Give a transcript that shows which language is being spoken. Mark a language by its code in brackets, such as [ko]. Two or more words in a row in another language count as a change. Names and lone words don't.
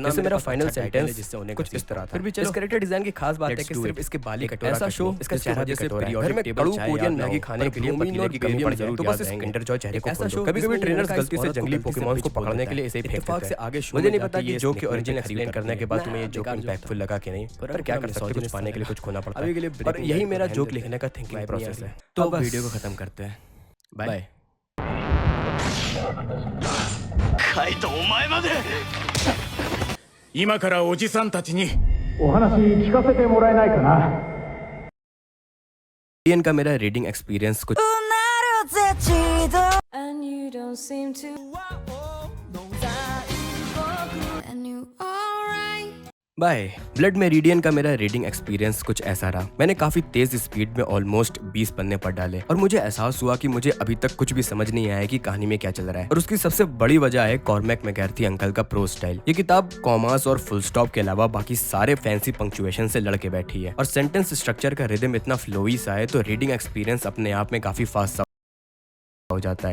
[hi] जैसे मेरा [en] final sentence [hi] कुछ इस तरह था। फिर भी इस [en] character design [hi] की खास बात है कि सिर्फ इसके बाल ही कटोरा, ऐसा शो इसका चेहरा जैसे घर में कड़ू कोरियन मैगी खाने के लिए पतीले की कमी पड़ जाए तो बस इस किंडर जॉय चेहरे को खोल दो। कभी-कभी ट्रेनर्स गलती से जंगली पोकेमॉन्स को पकड़ने के लिए इसे फेंक देते हैं। मुझे नहीं पता कि ये जोक की [en] origin explain [hi] करने के बाद तुम्हें ये [en] joke impactful [hi] लगा कि नहीं, पर क्या कर सकते, कुछ पाने के लिए कुछ खोना पड़ता है। और यही मेरा जोक लिखने का [en] thinking process [hi] है। तो अब वीडियो को खत्म करते हैं, बाय। [ja] カイトお前まで今からおじさんたちにお話聞かせてもらえないかな。 [hi] रीडियन का मेरा [en] reading experience [hi] कुछ [en] And you don't seem to and you alright. [hi] बाय। ब्लड मेरिडियन का मेरा [en] reading experience [hi] कुछ ऐसा रहा। मैंने काफी तेज स्पीड में ऑलमोस्ट 20 पन्ने पढ़ डाले और मुझे एहसास हुआ कि मुझे अभी तक कुछ भी समझ नहीं आया कि कहानी में क्या चल रहा है। और उसकी सबसे बड़ी वजह है कॉर्मैक मैककार्थी अंकल का [en] prose style. [hi] ये किताब कॉमास और [en] full stop [hi] के अलावा बाकी सारे [en] fancy punctuation [hi] से लड़के बैठी है और [en] sentence structure [hi] का रिदम इतना फ्लोई सा है तो [en] reading experience [hi] अपने आप में काफी फास्ट हो जाता है।